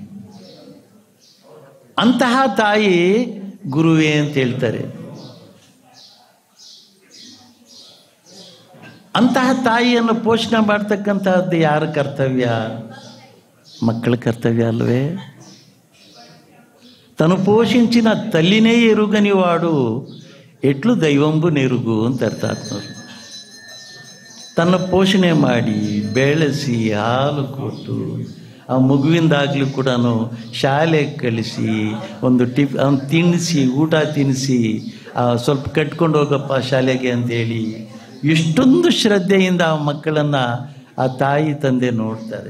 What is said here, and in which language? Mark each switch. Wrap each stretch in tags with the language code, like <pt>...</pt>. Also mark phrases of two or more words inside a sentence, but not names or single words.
<kn>ಅಂತಹ ತಾಯಿ ಗುರುವೇ ಅಂತ ಹೇಳ್ತಾರೆ. ಅಂತಹ ತಾಯಿಯನ್ನು ಪೋಷಣೆ ಮಾಡ್ತಕ್ಕಂತಹದ್ದು ಯಾರ ಕರ್ತವ್ಯ? ಮಕ್ಕಳ ಕರ್ತವ್ಯ ಅಲ್ವೇ?</kn> <te>తను పోషించిన తల్లినే ఎరుగనివాడు ఎట్లు దైవంబు నెరుగు</te> <kn>ಅಂತ ಅರ್ಥ ಆಗ್ತದೆ. ತನ್ನ ಪೋಷಣೆ ಮಾಡಿ ಬೆಳೆಸಿ ಹಾಲು ಕೊಟ್ಟು ಆ ಮಗುವಿಂದಾಗಲೂ ಕೂಡ ಶಾಲೆಗೆ ಕಳಿಸಿ ಒಂದು ತಿನ್ನಿಸಿ ಊಟ ತಿನ್ನಿಸಿ ಸ್ವಲ್ಪ ಕಟ್ಕೊಂಡು ಹೋಗಪ್ಪ ಶಾಲೆಗೆ ಅಂತೇಳಿ ಎಷ್ಟೊಂದು ಶ್ರದ್ಧೆಯಿಂದ ಆ ಮಕ್ಕಳನ್ನು ಆ ತಾಯಿ ತಂದೆ ನೋಡ್ತಾರೆ.</kn>